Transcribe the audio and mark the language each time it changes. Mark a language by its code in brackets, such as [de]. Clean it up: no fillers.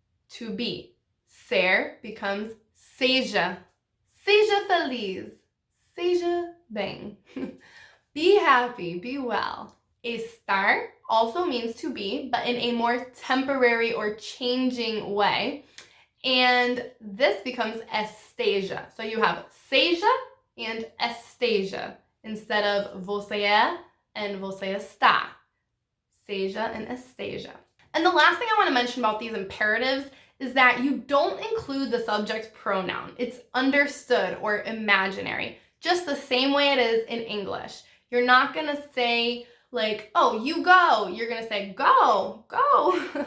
[en] To be. Ser becomes seja. [pt] Seja feliz. Seja bem. [en] Be happy. Be well. Estar also means to be, but in a more temporary or changing way. And this becomes esteja. So you have seja and esteja instead of [pt] você é [en] and [pt] você está. [en] Seja and esteja. And the last thing I want to mention about these imperatives is that you don't include the subject pronoun. It's understood or imaginary, just the same way it is in English. You're not going to say like, oh, you go. You're going to say go, go.